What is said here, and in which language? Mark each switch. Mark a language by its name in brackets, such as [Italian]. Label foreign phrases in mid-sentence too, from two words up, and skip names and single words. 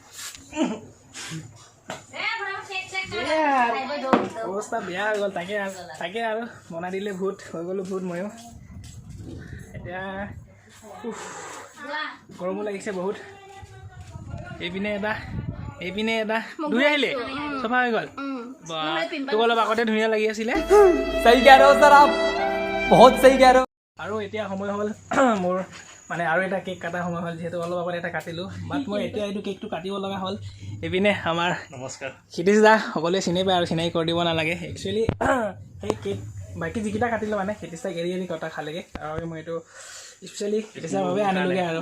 [Assamese] অৱস্থা বেয়া হৈ গ'ল তাকে আৰু বনাই দিলে ভূত হৈ গ'লো ভূত ময়ো এতিয়া গৰমো লাগিছে বহুত এইপিনে এটা ধুই আহিলে চফা হৈ গ'ল তোক অলপ আগতে ধুনীয়া লাগি আছিলে [Hindi] सही कह रहे हो सर आप बहुत सही कह रहे हो [Assamese] আৰু এতিয়া সময় হ'ল মোৰ মানে আৰু এটা কেক কাটাৰ সময় হ'ল যিহেতু অলপ আগতে এটা কাটিলোঁ বাট মই এতিয়া এইটো কেকটো কাটিব লগা হ'ল এইপিনে আমাৰ নমস্কাৰ ক্ষিতিশ দা সকলোৱে চিনি পায় আৰু চিনাকি কৰি দিব নালাগে একচুৱেলি সেই কেক বাকী যিকেইটা কাটিলোঁ মানে ক্ষিতিশ দাক এৰি কটা খালেগৈ আৰু মই এইটো স্পেচিয়েলি ক্ষিতিশৰ বাবে আনিলোগৈ আৰু